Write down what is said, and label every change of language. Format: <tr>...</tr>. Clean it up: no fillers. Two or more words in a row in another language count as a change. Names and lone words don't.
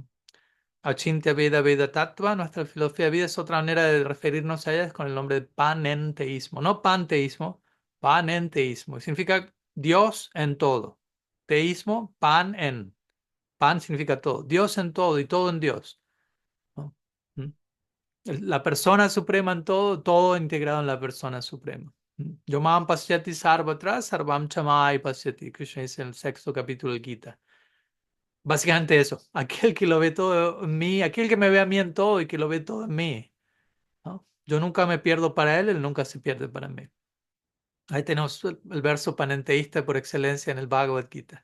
<sa>अचिन्त्य वेद वेद तत्त्व,</sa> <es>nuestra filosofía de vida es otra manera de referirnos a ella, es con el nombre de panenteísmo, no panteísmo, panenteísmo, que significa Dios en todo. Teísmo, pan en. Pan significa todo. Dios en todo y todo en Dios, ¿no? ¿Mm? La persona suprema en todo, todo integrado en la persona suprema. ¿Mm?</es> <sa>योमम् पश्यति सर्वत्र सर्वम् चमै पश्यति.</sa> <es>Krishna dice en el sexto capítulo del Gita. Básicamente eso. Aquel que lo ve todo en mí, aquel que me ve a mí en todo y que lo ve todo en mí, ¿no? Yo nunca me pierdo para él, él nunca se pierde para mí. Ahí tenemos el verso panenteísta por excelencia en el Bhagavad Gita.</es>